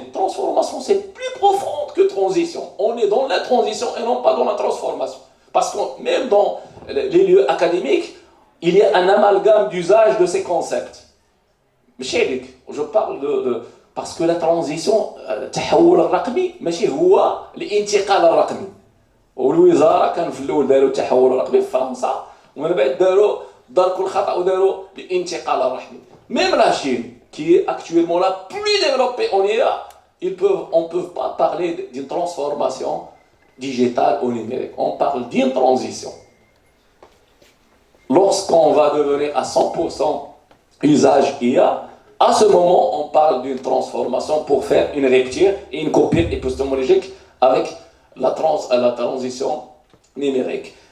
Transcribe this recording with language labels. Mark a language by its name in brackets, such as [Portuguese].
[French] Transformation, c'est plus profond que transition. On est dans la transition et non pas dans la transformation. Parce que même dans les lieux académiques, il y a un amalgame d'usage de ces concepts. Je parle parce que la transition, [Arabic] التحول الرقمي ماشي هو الانتقال الرقمي. والوزاره كان في الاول داروا التحول الرقمي في فرنسا، ومن بعد داروا كل خطا وداروا الانتقال الرقمي. [French] Même la Chine, qui est actuellement la plus développée en IA, on ne peut pas parler d'une transformation digitale au numérique. On parle d'une transition. Lorsqu'on va devenir à 100% usage IA, à ce moment, on parle d'une transformation pour faire une rupture et une coupure épistémologique avec la transition numérique.